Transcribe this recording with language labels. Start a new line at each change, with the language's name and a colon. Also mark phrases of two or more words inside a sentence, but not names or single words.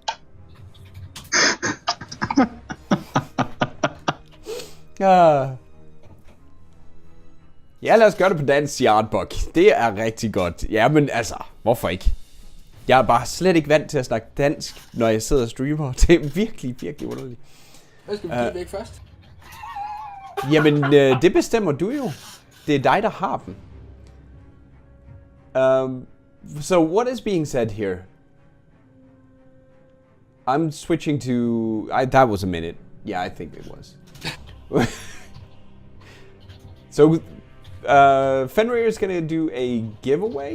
Danish: Ja, lad os gøre det på dansk, siger Artbok. Det er rigtig godt. Jamen altså, hvorfor ikke? Jeg er bare slet ikke vant til at snakke dansk, når jeg sidder og streamer. Det er virkelig, virkelig underligt. Hvad skal vi give væk først? Jamen, det bestemmer du jo. Det er dig, der har dem.
English: So what is being said here? I'm switching to... that was a minute. Yeah, I think it was. So, Fenrir is going to do a giveaway.